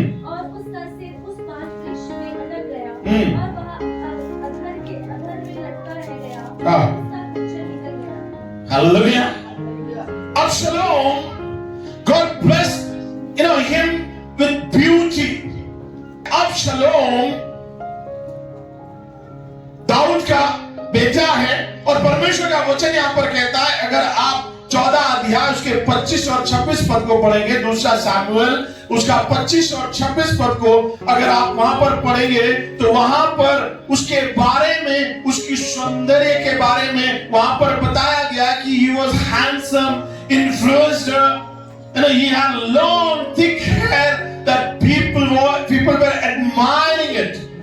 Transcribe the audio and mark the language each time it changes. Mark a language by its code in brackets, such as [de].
[hi] और उसका सिर उस पांच वृक्ष में अटक गया और वह अधर में लटका रह गया और उसका खच्चर निकल गया। Hallelujah. [en] Absalom, God blessed, him with beauty. [hi] Absalom Dawood का बेटा है और परमेश्वर का वचन यहाँ पर कहता है, अगर आप 14 अध्याय उसके 25 और 26 पद को पढ़ेंगे, दूसरा शमूएल उसका 25 और 26 पद को अगर आप वहां पर पढ़ेंगे तो वहां पर उसके बारे में, उसकी सौंदर्य के बारे में वहां पर बताया गया कि [en] he was handsome, influenced, he had long thick hair that people were admiring it.